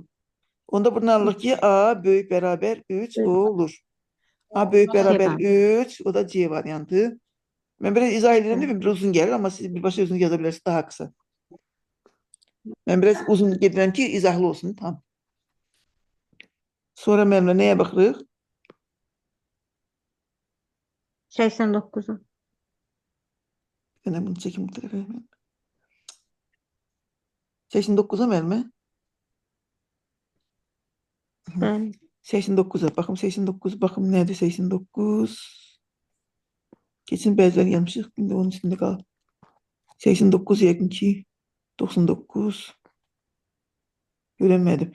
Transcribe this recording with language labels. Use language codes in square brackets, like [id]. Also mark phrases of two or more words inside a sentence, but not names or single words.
[az] Onda buradan alırıq ki, A böyük bərabər 3 olur. A böyük bərabər 3, o da C variantı. Mən biraz izah edirəm də, bir uzun gəlir, amma siz birbaşa özünüz yaza bilərsiniz daha qısa. Mən biraz uzun gedirəm ki, izahlı olsun tam. Sonra müəllimə nəyə baxırıq? 89'u. [tr] Yine bunu çekim bu tarafa. [az] 89'a müəllimə? Bəli. 89'a. Baxım 89, baxım nədir 89? Keçin bəziləri yanmışıq. İndi onun üstündə qalıb. 89 yəqin ki 99. Görünmədim.